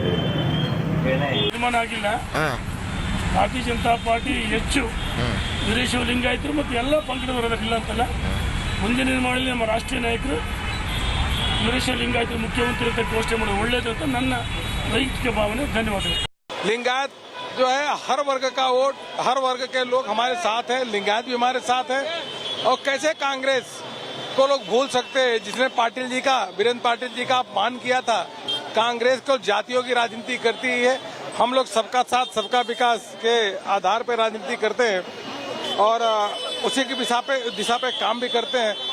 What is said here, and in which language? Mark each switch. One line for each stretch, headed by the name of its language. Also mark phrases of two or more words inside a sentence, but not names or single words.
Kannada: ತೀರ್ಮಾನ ಆಗಿಲ್ಲ. ಭಾರತೀಯ ಜನತಾ ಪಾರ್ಟಿ ಹೆಚ್ಚು ವೀರಶೈವ ಲಿಂಗಾಯತರು ಮತ್ತು ಎಲ್ಲ ಪಂಗಡದವರಲ್ಲ ಅಂತಲ್ಲ, ಮುಂದಿನ ನಿರ್ಮಾಣದಲ್ಲಿ ನಮ್ಮ ರಾಷ್ಟ್ರೀಯ ನಾಯಕರು ವೀರಶೈವ ಲಿಂಗಾಯತರು ಮುಖ್ಯಮಂತ್ರಿ ಅಂತ ಘೋಷಣೆ ಮಾಡೋದು ಒಳ್ಳೆಯದು ಅಂತ ನನ್ನ ವೈಯಕ್ತಿಕ ಭಾವನೆ. ಧನ್ಯವಾದಗಳು.
Hindi: लिंगायत जो है हर वर्ग का वोट, हर वर्ग के लोग हमारे साथ है, लिंगायत भी हमारे साथ है। और कैसे कांग्रेस को लोग भूल सकते हैं जिसने पाटिल जी का, वीरेंद्र पाटिल जी का अपमान किया था। कांग्रेस को जातियों की राजनीति करती है, हम लोग सबका साथ सबका विकास के आधार पर राजनीति करते हैं और उसी की दिशा पे काम भी करते हैं।